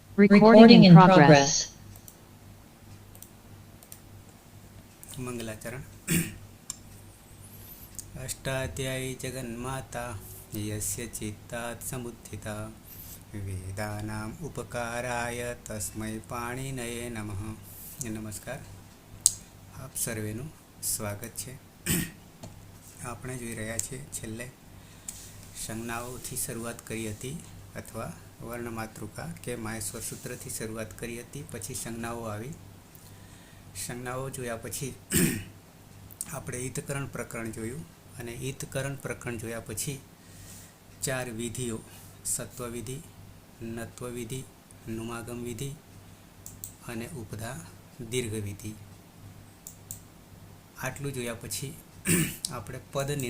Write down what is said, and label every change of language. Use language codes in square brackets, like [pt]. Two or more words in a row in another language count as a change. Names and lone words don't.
[en] Recording in progress. [sa] मंगलाचरण। अष्टाध्यायी जगन्माता यस्य चित्तात् समुत्थिता वेदानाम् उपकाराय तस्मै पाणिनये नमः। [gu] नमस्कार, આપ સર્વેનું સ્વાગત છે। આપણે જોઈ રહ્યા છીએ છેલ્લે સંજ્ઞાઓથી શરૂઆત કરી હતી, અથવા વર્ણમાતૃકા કે માહેશ્વર સૂત્રથી શરૂઆત કરી હતી, પછી સંજ્ઞાઓ આવી। સંજ્ઞાઓ જોયા પછી આપણે ઈતકરણ પ્રકરણ જોયું, અને ઈતકરણ પ્રકરણ જોયા પછી 4 વિધિઓ, સત્વ વિધિ, નત્વ વિધિ, નુમાગમ વિધિ અને ઉપધા દીર્ઘ વિધિ, આટલું જોયા પછી આપણે પદ